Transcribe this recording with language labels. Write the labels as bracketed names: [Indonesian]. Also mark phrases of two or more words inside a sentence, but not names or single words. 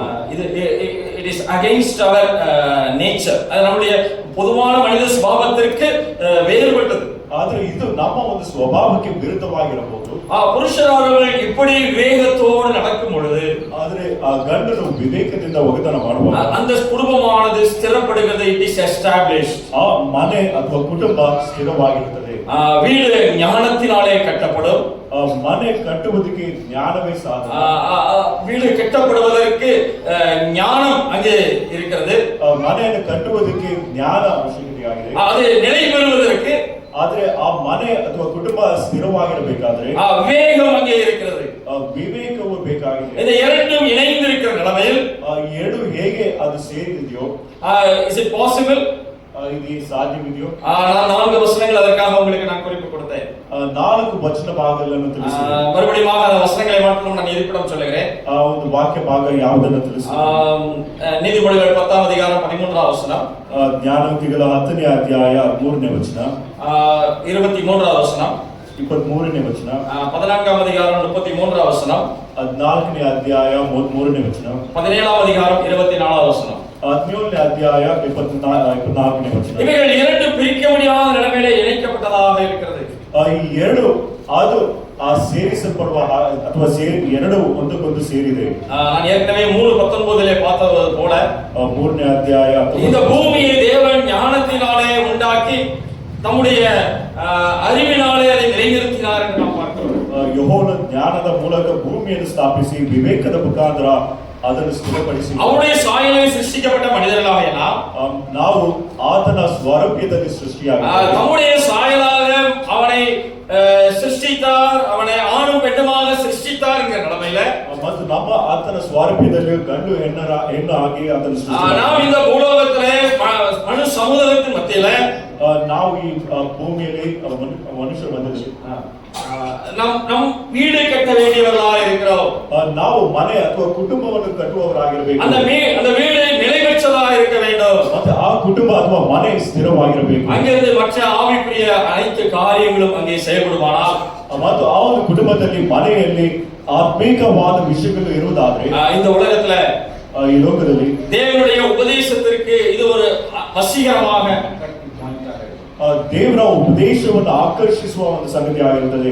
[English] It is against our nature. [Tamil] அது நம்முடைய பொதுவான மனித சுபாவத்திற்கு வேறுபட்டது. [Kannada] ಆದ್ರೆ ಇದು ನಮ್ಮ ಒಂದು ಸ್ವಭಾವಕ್ಕೆ ವಿರುದ್ಧವಾಗಿರಬಹುದು. [Tamil] புருஷர்கள் இப்படி விவேகத்தோடு நடக்கும் பொழுது [Kannada] ಆದ್ರೆ ಆ ಗಂಡನು ವಿವೇಕದಿಂದ ಒಗತನ ಮಾಡುವಾಗ [Tamil] அந்த குடும்பமானது ஸ்திரப்படுகிறது. [English] It is established. [Kannada] ಆ ಮನೆ ಅಥವಾ ಕುಟುಂಬ ಸ್ಥಿರವಾಗಿರುತ್ತದೆ. [Tamil] வீடு ஞானத்தினாலே கட்டப்படும். [Kannada] ಮನೆ ಕಟ್ಟುವುದಕ್ಕೆ ಜ್ಞಾನವೇ ಸಾಧನ. [Tamil] வீடு கட்டப்படுவதற்கு ஞானம் அங்கே இருக்கிறது. [Kannada] ಮನೆಯನ್ನು ಕಟ್ಟುವುದಕ್ಕೆ ಜ್ಞಾನ ಅವಶ್ಯಕತೆಯಾಗಿದೆ. [Tamil] அது நிலை பெறுவதற்கு [Kannada] ಆದ್ರೆ ಆ ಮನೆ ಅಥವಾ ಕುಟುಂಬ ಸ್ಥಿರವಾಗಿರಬೇಕಾದ್ರೆ [Tamil] விவேகம் அங்கே இருக்கிறது. [Kannada] ವಿವೇಕವು ಬೇಕಾಗಿದೆ. [Tamil] இந்த இரண்டும் இணைந்திருக்கிற நிலைமையில் [Kannada] ಎರಡು ಹೇಗೆ ಅದು ಸೇರಿದೆಯೋ [English] is it possible? [Kannada] ಇದು ಸಾಧ್ಯವಿದೆಯೋ? [Tamil] நான் 4 வசனங்கள் அதற்காக உங்களுக்கு நான் குறிப்பு கொடுத்தேன். [Kannada] 4 ವಚನ ಭಾಗಗಳನ್ನು ತಿಳಿಸಿ. [Tamil] மறுபடியும் அந்த வசனங்களை மட்டும் நான் இருப்பிடம் சொல்லுகிறேன். [Kannada] ಒಂದು ವಾಕ್ಯ ಭಾಗ ಯಾವುದನ್ನು ತಿಳಿಸಿ. [Tamil] நீதிமொழிகள் 10ஆம் அதிகாரம் 13ஆம் வசனம். [Kannada] ಜ್ಞಾನೋಕ್ತಿಗಳ 10ನೇ ಅಧ್ಯಾಯ 3ನೇ ವಚನ. [Tamil] 23ஆம் வசனம். [Kannada] 23ನೇ ವಚನ. [Tamil] 14ஆம் அதிகாரம் 33ஆம் வசனம். [Kannada] 14ನೇ ಅಧ್ಯಾಯ 3ನೇ ವಚನ. [Tamil] 17ஆம் அதிகாரம் 24ஆம் வசனம். [Kannada] 17ನೇ ಅಧ್ಯಾಯ 24ನೇ ವಚನ. [Tamil] இவைகள் இரண்டு பிரிக்க முடியாத நிலைமையிலே இணைக்கப்பட்டதாக இருக்கிறது. [Kannada] ಈ ಎರಡು ಅದು ಸೇರಿಸಲ್ಪಡುವ ಅಥವಾ ಎರಡು ಒಂದಕ್ಕೊಂದು ಸೇರಿದೆ. [Tamil] நான் ஏற்கனவே 3:19 பார்த்தது போல [Kannada] 3ನೇ ಅಧ್ಯಾಯ [Tamil] இந்த பூமியை தேவன் ஞானத்தினாலே உண்டாக்கி தம்முடைய அறிவினாலே அதை நிலைநிறுத்தினார் என்று நாம் பார்க்கிறோம். [Kannada] ಯೆಹೋವನ ಜ್ಞಾನದ ಮೂಲಕ ಭೂಮಿಯನ್ನು ಸ್ಥಾಪಿಸಿ ವಿವೇಕದ ಮುಖಾಂತರ ಅದನ್ನು ಸ್ಥಿರಪಡಿಸಿ [Tamil] அவருடைய சாயலில் சிருஷ்டிக்கப்பட்ட மனிதர்களாக [Kannada] ನಾವು ಆತನ ಸ್ವರೂಪದಲ್ಲಿ ಸೃಷ್ಟಿಯಾಗಿದ್ದೇವೆ. [Tamil] தம்முடைய சாயலாக அவனை சிருஷ்டித்தார், அவனை ஆணும் பெண்ணுமாக சிருஷ்டித்தார் என்கிற நிலைமையில [Kannada] ಮತ್ತು ನಮ್ಮ ಆತನ ಸ್ವರೂಪದಲ್ಲಿ ಗಂಡು ಹೆಣ್ಣು ಆಗಿ ಅದನ್ನು ಸೃಷ್ಟಿಸಿದ್ದಾರೆ. [Tamil] ನಾವು இந்த பூலோகத்திலே மனு சமூகத்தின் மத்தியில [Kannada] ನಾವು ಈ ಭೂಮಿಯಲ್ಲಿ ಮನುಷ್ಯರ ಮಧ್ಯದಲ್ಲಿ [Tamil] நம் வீடு கட்ட வேண்டியவர்களாக இருக்கிறோம். [Kannada] ನಾವು ಮನೆ ಅಥವಾ ಕುಟುಂಬವನ್ನು ಕಟ್ಟುವವರಾಗಿರಬೇಕು. [Tamil] அந்த வீடு நிலைபெற்றதாக இருக்க வேண்டும். [Kannada] ಮತ್ತೆ ಆ ಕುಟುಂಬ ಅಥವಾ ಮನೆ ಸ್ಥಿರವಾಗಿರಬೇಕು. [Tamil] அங்கிருந்து மற்ற ஆவிக்குரிய அனைத்து காரியங்களும் அங்கே செயல்படுமானால் [Kannada] ಮತ್ತು ಆ ಒಂದು ಕುಟುಂಬದಲ್ಲಿ ಮನೆಯಲ್ಲಿ ಆತ್ಮೀಕವಾದ ವಿಷಯಗಳು ಇರುವುದಾದ್ರೆ [Tamil] இந்த உலகத்துல [Kannada] ಈ ಲೋಕದಲ್ಲಿ [Tamil] தேவனுடைய உபதேசத்திற்கு இது ஒரு வசீகரமாக [Kannada] ದೇವರ ಉಪದೇಶವನ್ನು ಆಕರ್ಷಿಸುವ ಒಂದು ಸಂಗತಿ ಆಗಿರುತ್ತದೆ.